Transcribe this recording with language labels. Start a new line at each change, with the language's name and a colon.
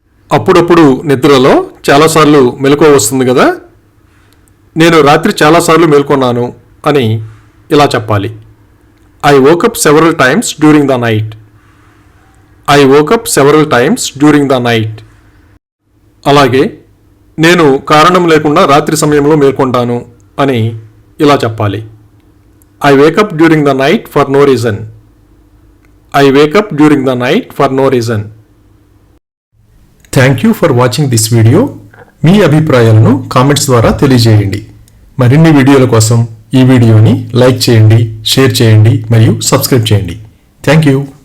Telugu: అప్పుడప్పుడు నిద్రలో చాలాసార్లు మెలకువ వస్తుంది కదా, నేను రాత్రి చాలాసార్లు మేల్కొన్నాను అని ఇలా చెప్పాలి.
English: I woke up several times during the night. I woke up several times during the night.
Telugu: అలాగే నేను కారణం లేకుండా రాత్రి సమయంలో మేల్కొంటాను అని ఇలా చెప్పాలి.
English: I wake up during the night for no reason. I wake up during the night for no reason. Thank you for watching this video.
Telugu: మీ అభిప్రాయాలను కామెంట్స్ ద్వారా తెలియజేయండి. మరిన్ని వీడియోల కోసం ఈ వీడియోని లైక్ చేయండి, షేర్ చేయండి మరియు సబ్స్క్రైబ్ చేయండి.
English: Thank you.